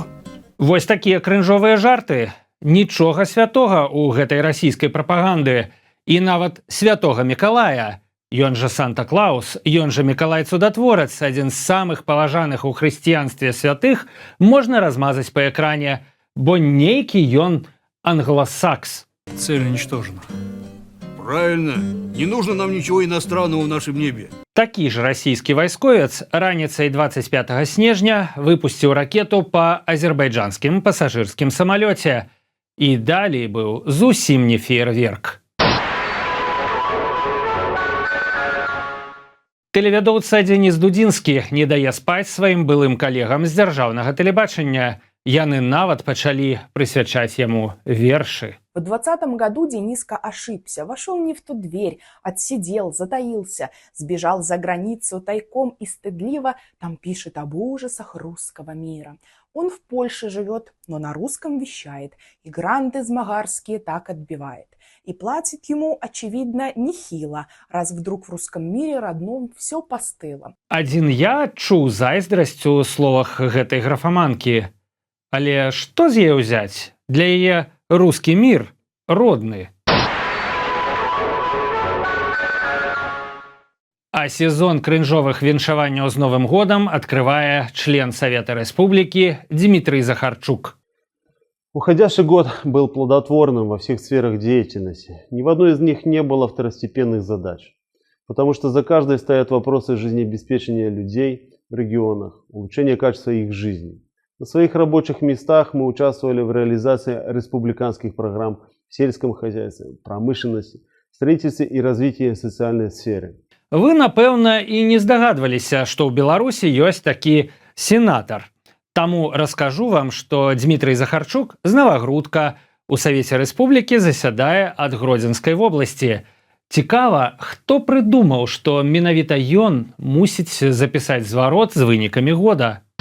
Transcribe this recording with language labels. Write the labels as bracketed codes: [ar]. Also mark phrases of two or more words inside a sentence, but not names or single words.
[be] Вось такія крынжовыя жарты. Нічога святога ў гэтай расійскай прапаганды. І нават святога Мікалая. Ён жа Санта-Клаус, ён жа Мікалай Цудатворац, адзін з самых паважаных у хрысціянстве святых, можна размазаць па экране, бо нейкі ён англосакс. [ru] Цель уничтожена. Правильно. Не нужно нам ничего иностранного в нашем небе. [be] Такі ж расійскі вайсковец раніцай 25 снежня выпусціў ракету па азербайджанскім пасажырскім самалёце. І далей быў зусім не феерверк. Тэлевядоўца Дзеніс Дудзінскі не дае спаць сваім былым калегам з дзяржаўнага тэлебачання. Яны нават пачалі прысвячаць яму вершы. [ru] В 2020 году Дениска ошибся, вошел не в ту дверь, отсидел, затаился, сбежал за границу тайком и стыдливо там пишет об ужасах русского мира. Он в Польше живет, но на русском вещает, и гранты змагарские так отбивает. И платит ему, очевидно, нехило, раз вдруг в русском мире родном все постыло. [be] Адзін я адчуў зайздрасць у словах гэтай графаманкі. Але што з яе ўзяць? Для яе рускі мір родны. А сезон крынжовых віншаванняў з Новым годам адкрывае член Совета Республики Дмитрий Захарчук. [ru] Уходящий год был плодотворным во всех сферах деятельности. Ни в одной из них не было второстепенных задач. Потому что за каждой стоят вопросы жизнеобеспечения людей в регионах, улучшения качества их жизни. На своих рабочих местах мы участвовали в реализации республиканских программ в сельском хозяйстве, промышленности, строительстве и развитии социальной сферы. [be] Вы, напэўна, і не здагадваліся, што ў Беларусі ёсць такі сенатар. Таму раскажу вам, што Дмітрый Захарчук з Навагрудка у Савеце Рэспублікі засядае ад Гродзенскай вобласці. Цікава, хто прыдумаў, што менавіта ён мусіць запісаць зварот з вынікамі года.